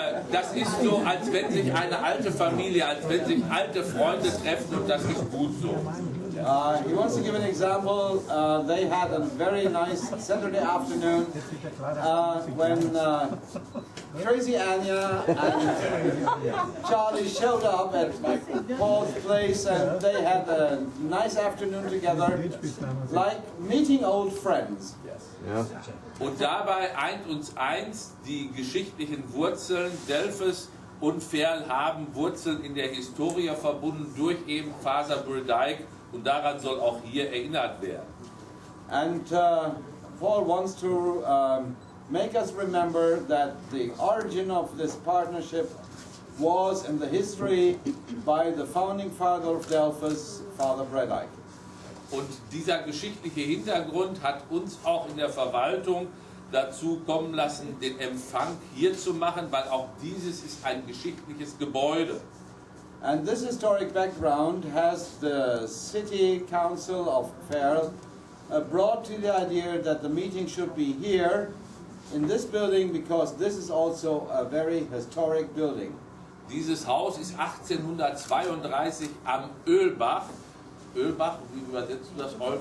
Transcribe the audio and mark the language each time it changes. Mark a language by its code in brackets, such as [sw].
[de] Das ist so, als wenn sich eine alte Familie, als wenn sich alte Freunde treffen und das ist gut so. [en] He wants to give an example. They had a very nice Saturday afternoon when Crazy Anya and Charlie showed up at Paul's place and they had a nice afternoon together, like meeting old friends. [de] Ja. Und dabei eint uns eins, die geschichtlichen Wurzeln. Delphos und Verl haben Wurzeln in der Historie verbunden durch eben Faserbrüdijk. Und daran soll auch hier erinnert werden. [en] And Paul wants to make us remember that the origin of this partnership was in the history by the founding father of Delphos, Father Brüdijk. [de] Und dieser geschichtliche Hintergrund hat uns auch in der Verwaltung dazu kommen lassen, den Empfang hier zu machen, weil auch dieses ist ein geschichtliches Gebäude. [en] And this historic background has the City Council of Verl brought to the idea that the meeting should be here in this building because this is also a very historic building. [de] Dieses Haus ist 1832 am Ölbach, wie übersetzt du das?